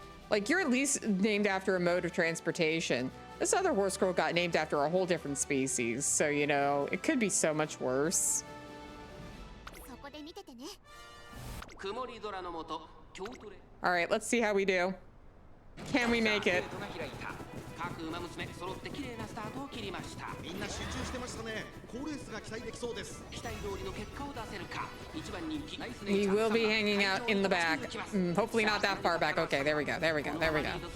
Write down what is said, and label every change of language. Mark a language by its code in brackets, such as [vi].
[en] Like, you're at least named after a mode of transportation. This other horse girl got named after a whole different species, so, you know, it could be so much worse. [ja] そこで見ててね曇り空の下京都で [en] All right, let's see how we do. Can we make it? [ja] ゲートが開いた各馬娘揃って綺麗なスタートを切りました。みんな集中してましたね。好レースが期待できそうです。期待通りの結果を出せるか。一番人気ナイスネ [en] We [ja] イチャー [en] will be hanging out in the back. Hopefully not that far back. Okay, there we go. There we go. There we go.